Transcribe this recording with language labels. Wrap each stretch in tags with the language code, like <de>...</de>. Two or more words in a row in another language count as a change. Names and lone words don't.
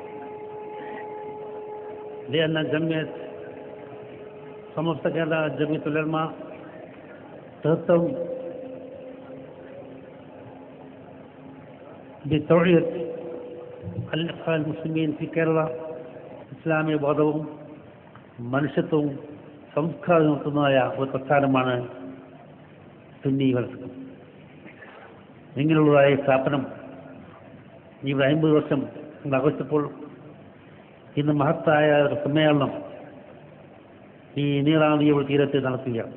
<ar>لأن جمعية سمستقلة جمعية العلماء تهتم بتوعية الإخوان المسلمين في كيرلا</ar> <ml>ഇസ്ലാമിക ബോധവും മനുഷ്യത്വവും സംസ്കാരവും നടത്തുന്നതായ ഒരു പ്രസ്ഥാനമാണ് സുന്നി വലസം. ഇങ്ങനെയുള്ളതായ സ്ഥാപനം ഇവിടെ 50 വർഷം ആഘോഷിച്ചപ്പോൾ ഇന്ന് മഹത്തായ ഒരു സമ്മേളനം ഈ നീളാനദിയുടെ തീരത്ത് നടത്തുകയാണ്.</ml>